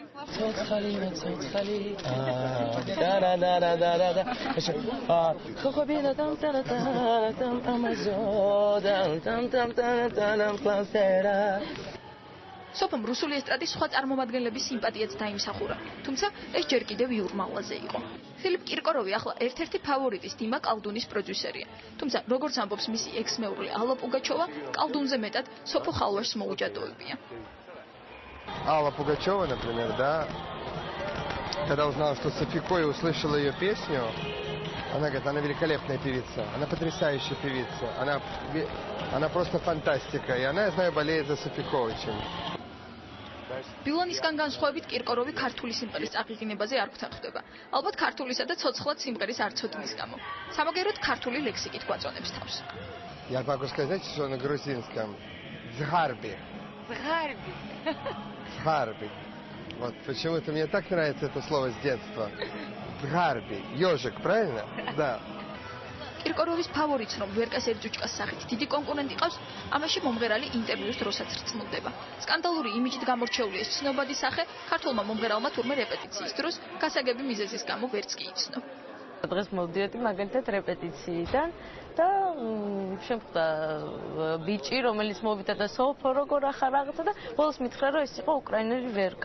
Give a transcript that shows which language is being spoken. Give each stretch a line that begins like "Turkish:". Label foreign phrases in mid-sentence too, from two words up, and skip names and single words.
Georgian: სოფომ რუსული ესტრადის სხვა წარმომადგენლების სიმპათიაც დაიმსახურა, თუმცა ეს ჯერ კიდევ იურმალაზე იყო. ფილიპ კირკოროვი ახლა ერთ-ერთი ფავორიტის დიმა კალდუნის პროდიუსერია, თუმცა როგორც ამბობს მისი ექს-მეუღლე ალა პუგაჩოვა, კალდუნზე მეტად სოფო ხალვაშს მოუჯადოებია.
Russian: Алла Пугачева, например, да, когда узнала, что Софико и услышала ее песню, она говорит, она великолепная певица, она потрясающая певица, она просто фантастика, и она, я знаю, болеет за Софико очень.
Georgian: ბილონისგან განსხვავებით კირკოროვი ქართული სიმღერის აღიარებაზე არ გვთანხმდება. ალბათ ქართულისა და ცოცხლად სიმღერის არცოდნის გამო. სამაგეროდ ქართული ლექსიკით გვაწონებს თავს.
Russian: Я могу сказать, что на грузинском «Згарби». Згарби. Згарби. Вот почему-то мне так нравится это слово с детства. Згарби. Ёжик, правильно? Да.
Georgian: კირკოროვის ფავორიტს რომ ვერკასერ ჯუჭკას სახით დიდი კონკურენტი ყავს, ამაში მომღერალი ინტერვიუს დროსაც რწმუნდება. სკანდალური იმიჯით გამორჩეული ეს ცნობადი სახე ქართულმა მომღერალმა თურმე რეპეტიციის დროს გასაგები მიზეზის გამო ვერც კი იცნო. დღეს მოვდიოდი მაგალითად რეპეტიციიდან და შემხვდა ბიჭი, რომელიც მოვიდა და სოფო როგორ ახარ რაღაცა და ბოლოს მითხრა, რომ ეს იყო უკრაინელი ვერკა.